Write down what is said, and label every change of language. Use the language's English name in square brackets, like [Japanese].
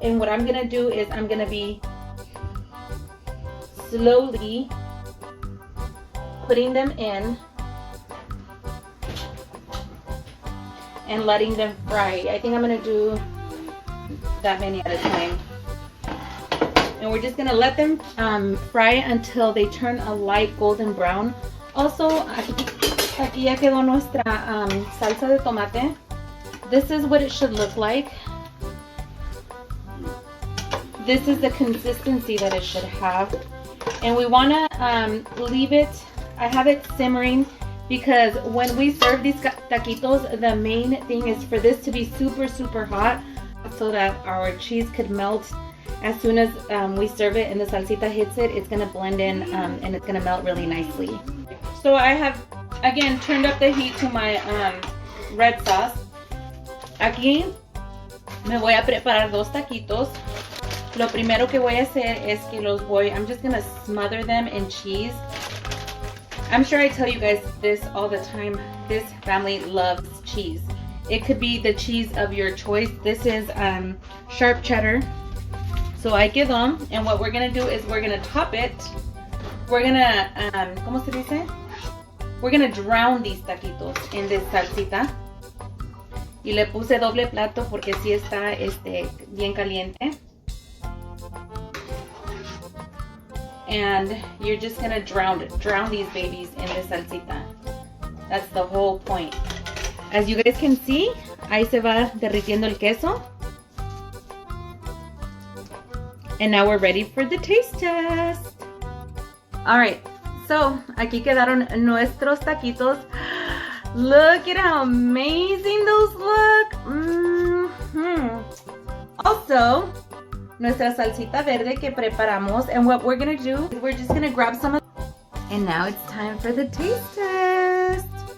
[English] And what I'm going to do is I'm going to be slowly putting them in and letting them fry. I think I'm going to do that many at a time. And we're just gonna let them fry until they turn a light golden brown. [Spanish] Also, aquí ya quedó nuestra salsa de tomate. [English] This is what it should look like. This is the consistency that it should have. And we wanna leave it, I have it simmering, because when we serve these taquitos, the main thing is for this to be super, super hot, so that our cheese could melt. As soon as we serve it and the salsita hits it, it's gonna blend in and it's gonna melt really nicely. So I have, again, turned up the heat to my red sauce. [Spanish] Aquí me voy a preparar 2 taquitos. Lo primero que voy a hacer es que [English] I'm just gonna smother them in cheese. I'm sure I tell you guys this all the time. This family loves cheese. It could be the cheese of your choice. This is sharp cheddar. So I give them, and what we're gonna do is we're gonna top it. We're gonna, [Spanish] ¿cómo se dice? [English] We're gonna drown these taquitos in this salsita. [Spanish] Y le puse doble plato porque sí está bien caliente. [English] And you're just gonna drown these babies in this salsita. That's the whole point. As you guys can see, [Spanish] ahí se va derritiendo el queso. [English] And now we're ready for the taste test. [Spanish] Alright, so aquí quedaron nuestros taquitos. [English] Look at how amazing those look. [Spanish] Also, nuestra salsita verde que preparamos. [English] And what we're gonna do is we're just gonna grab some of. And now it's time for the taste test.